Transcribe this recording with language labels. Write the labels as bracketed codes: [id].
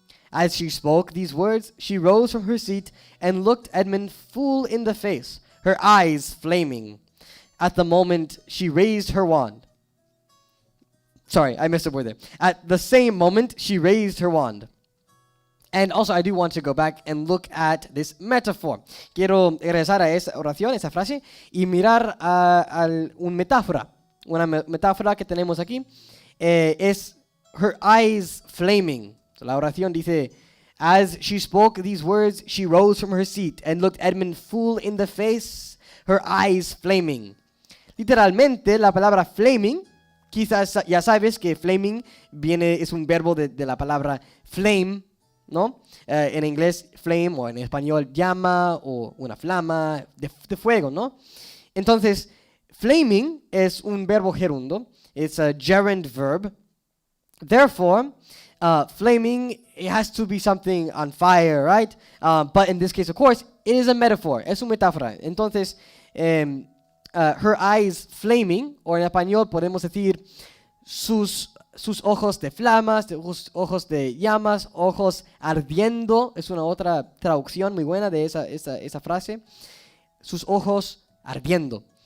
[en] As she spoke these words, she rose from her seat and looked Edmund full in the face, her eyes flaming. At the moment, she raised her wand. Sorry, I missed a word there. At the same moment, she raised her wand. And also, I do want to go back and look at this metaphor. [es] Quiero regresar a esa oración, esa frase, y mirar una metáfora. Una metáfora que tenemos aquí es [en] her eyes flaming. So, [es] la oración dice, [en] as she spoke these words, she rose from her seat and looked Edmund full in the face, her eyes flaming. [es] Literalmente, la palabra flaming, quizás ya sabes que flaming es un verbo de la palabra flame, ¿no? En inglés, flame, o en español, llama, o una flama de fuego, ¿no? Entonces, flaming es un verbo gerundo. [en] It's a gerund verb. Therefore, flaming, it has to be something on fire, right? But in this case, of course, it is a metaphor. [es] Es una metáfora. Entonces, [en] her eyes flaming, [es] o en español podemos decir sus sus ojos de flamas, sus ojos de llamas, ojos ardiendo, es una otra traducción muy buena de esa frase, sus ojos ardiendo.